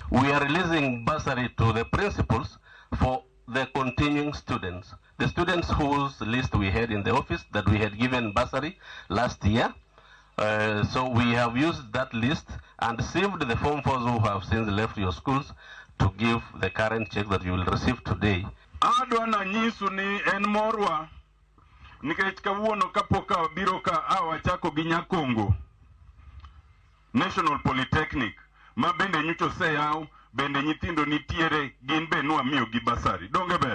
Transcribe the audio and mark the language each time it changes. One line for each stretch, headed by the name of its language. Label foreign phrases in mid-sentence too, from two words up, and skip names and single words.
English: We are releasing bursary to the principals for the continuing students. The students whose list we had in the office that we had given bursary last year. So we have used that list and received the form 4s who have since left your schools to give the current check that you will receive today.
Luo (Kenya and Tanzania): Adwana nyisu ni en morwa nikech kawuono kapoka biro ka awachako gi Nyakongo National Polytechnic ma bende nyocho seyaw bende nyithindo nitiere gin be nwa miyo gi basari donge ber.